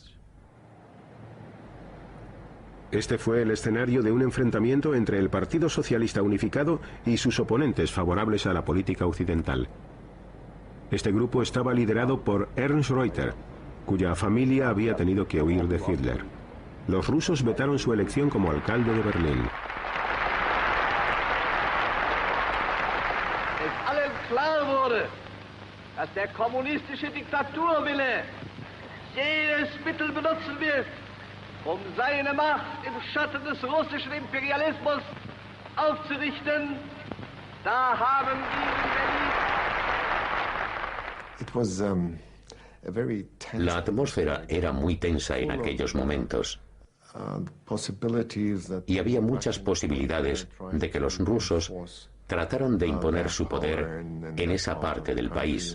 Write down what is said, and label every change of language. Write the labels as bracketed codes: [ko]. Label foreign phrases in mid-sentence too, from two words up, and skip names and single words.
[es] Este fue el escenario de un enfrentamiento entre el Partido Socialista Unificado y sus oponentes favorables a la política occidental. Este grupo estaba liderado por Ernst Reuter, cuya familia había tenido que huir de Hitler. Los rusos vetaron su elección como alcalde de Berlín. [de] Es allen klar wurde, dass der kommunistische Diktaturwille jedes Mittel benutzen wird, seine Macht im Schatten des russischen Imperialismus aufzurichten, Da haben [es] La atmósfera era muy tensa en aquellos momentos y había muchas posibilidades de que los rusos trataran de imponer su poder en esa parte del país.